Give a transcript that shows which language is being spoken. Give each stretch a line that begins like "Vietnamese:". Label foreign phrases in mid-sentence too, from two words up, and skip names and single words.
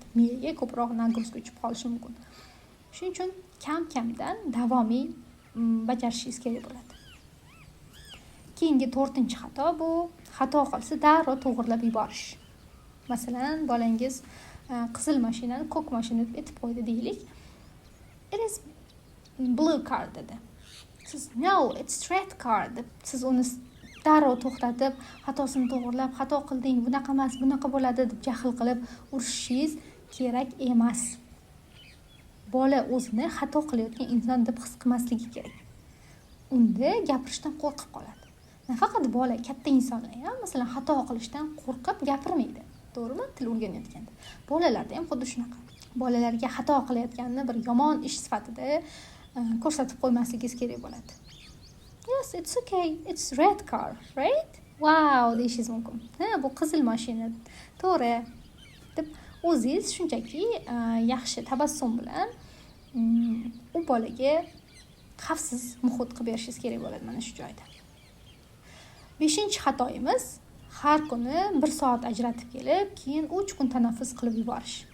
Uzbek: Miyaga ko'proq nagruzka tushib qolishi mumkin. Shuning uchun kam-kamdan davomiy bajarishingiz kerak bo'ladi. Keyingi 4-chi xato bu xato qilsa darrov to'g'rilab yuborish. Masalan, bolangiz qizil mashinani ko'k mashina deb aytib qo'ydi deylik.
English: It is blue car dedi.
Uzbek: Siz
English: no, it's red car
Uzbek: deb siz uni darrov to'xtatib, xatosini to'g'rilab, xato qilding, bunaqa emas, bunaqa bo'ladi deb jahl qilib urishishingiz kerak emas. Bola o'zini xato qilayotgan inson deb his qilmasligi kerak. Unda gapirishdan qo'rqib qoladi. Nafaqat bola, katta insonlar ham masalan xato qilishdan qo'rqib gapirmaydi. To'g'rimi? Til o'rganayotganda. Bolalarda ham xuddi shunaqa. Bolalarga xato qilayotganini bir yomon ish sifatida ko'rsatib qo'ymasligingiz kerak bo'ladi.
English: Yes, it's okay. It's red car, right?
Uzbek: Wow, deyishingiz mumkin. Bu qizil mashina. To'g'ri. deb o'zingiz shunchaki yaxshi tabassum bilan u bolaga xavfsiz muhit qilib berishingiz kerak bo'ladi mana shu joyda. 5-xatoyimiz har kuni 1 soat ajratib kelib, keyin 3 kun tanaffus qilib yuborish.